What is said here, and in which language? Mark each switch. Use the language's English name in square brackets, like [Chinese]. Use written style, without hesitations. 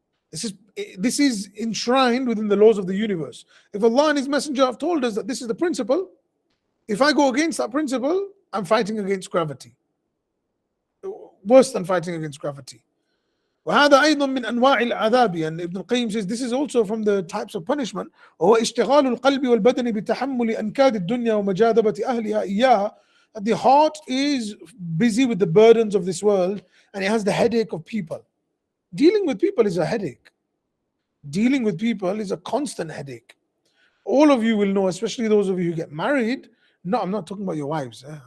[English] This is enshrined within the laws of the universe. If Allah and His Messenger have told us that this is the principle, if I go against that principle, I'm fighting against gravity. Worse than fighting against gravity. [Arabic] وهذا أيضا من أنواع العذاب, [English] and Ibn al-Qayyim says this is also from the types of punishment. [Arabic] وهو اشتغال القلب والبدن بتحمل أنكاد الدنيا ومجاذبة أهلها إياها. [English] That the heart is busy with the burdens of this world and it has the headache of people. Dealing with people is a headache. Dealing with people is a constant headache. All of you will know, especially those of you who get married. No, I'm not talking about your wives.